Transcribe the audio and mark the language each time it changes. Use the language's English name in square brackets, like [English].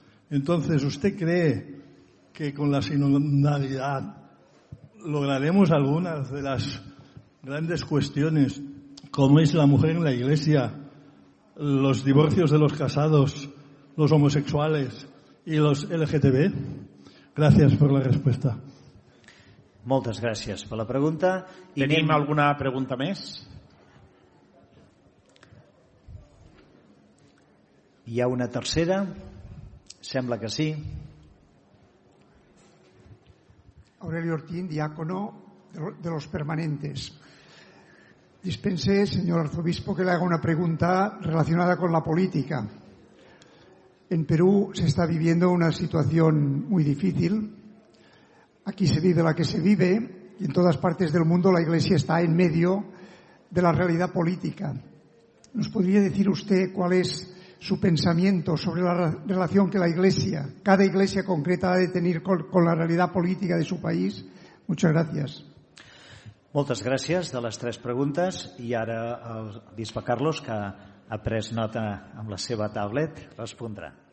[Spanish] Entonces, ¿usted cree que con la sinodalidad lograremos algunas de las grandes cuestiones, como es la mujer en la Iglesia, los divorcios de los casados, los homosexuales y los LGTB? Gracias por la respuesta. [Catalan] Moltes gràcies per la pregunta. Tenim alguna pregunta més? Hi ha una tercera? Sembla que sí. [Spanish] Aurelio Ortín, diácono de los permanentes. Dispense, señor arzobispo, que le haga una pregunta relacionada con la política. En Perú se está viviendo una situación muy difícil. Aquí se vive la que se vive y en todas partes del mundo la Iglesia está en medio de la realidad política. ¿Nos podría decir usted cuál es su pensamiento sobre la relación que cada iglesia concreta ha de tener con la realidad política de su país? Muchas gracias. [Catalan] Moltes gràcies de les tres preguntes i ara el bisbe Carlos, que ha pres nota amb la seva tablet, respondrà.